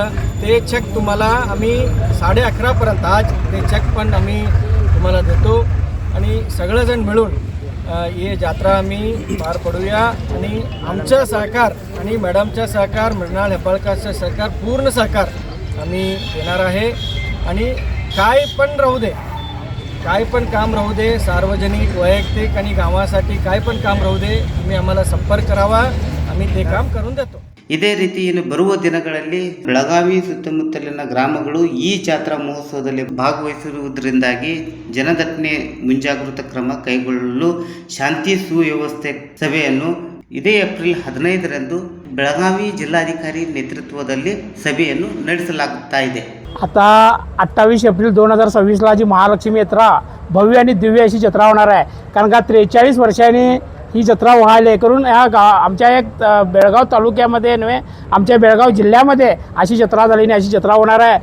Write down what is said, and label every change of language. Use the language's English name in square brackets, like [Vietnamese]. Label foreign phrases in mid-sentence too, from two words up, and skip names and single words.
[Marathi] ते चेक तुम्हाला आम्ही 11:30पर्यंत आज ते चेक पण आम्ही तुम्हाला देतो आणि सगळेजण मिळून ये जात्रा आम्ही पार पडूया आणि आमचं सहकार आणि मॅडमचं सहकार, मृणाल हेब्बाळकरचं सहकार, पूर्ण सहकार आम्ही देणार आहे. आणि काय पण राहू दे, काय पण काम राहू दे, सार्वजनिक, वैयक्तिक आणि गावासाठी काय पण काम राहू दे, तुम्ही आम्हाला संपर्क करावा, आम्ही ते काम करून देतो. [Kannada] ಇದೇ ರೀತಿ ಇನ್ನು ಬರುವ ದಿನಗಳಲ್ಲಿ ಬೆಳಗಾವಿ ಸುತ್ತಮುತ್ತಲಿನ ಗ್ರಾಮಗಳು ಈ ಜಾತ್ರಾ ಮಹೋತ್ಸವದಲ್ಲಿ ಭಾಗವಹಿಸಿರುವುದರಿಂದಾಗಿ ಜನದಟ್ಟಣೆ ಮುಂಜಾಗೃತಾ ಕ್ರಮ ಕೈಗೊಳ್ಳಲು ಶಾಂತಿ ಸುವ್ಯವಸ್ಥೆ ಸಭೆಯನ್ನು ಇದೇ ಏಪ್ರಿಲ್ 15ರಂದು ಬೆಳಗಾವಿ ಜಿಲ್ಲಾಧಿಕಾರಿ ನೇತೃತ್ವದಲ್ಲಿ ಸಭೆಯನ್ನು ನಡೆಸಲಾಗುತ್ತಾ ಇದೆ. [Marathi] आता 28 एप्रिल 2026ला जी महालक्ष्मी यात्रा भव्य आणि दिव्य अशी जत्रा होणार आहे. कारण का 43 वर्षांनी ही जत्रा व्हायला करून आमच्या एक बेळगाव तालुक्यामध्ये नव्हे आमच्या बेळगाव जिल्ह्यामध्ये अशी जत्रा झाली नाही, अशी जत्रा होणार आहे.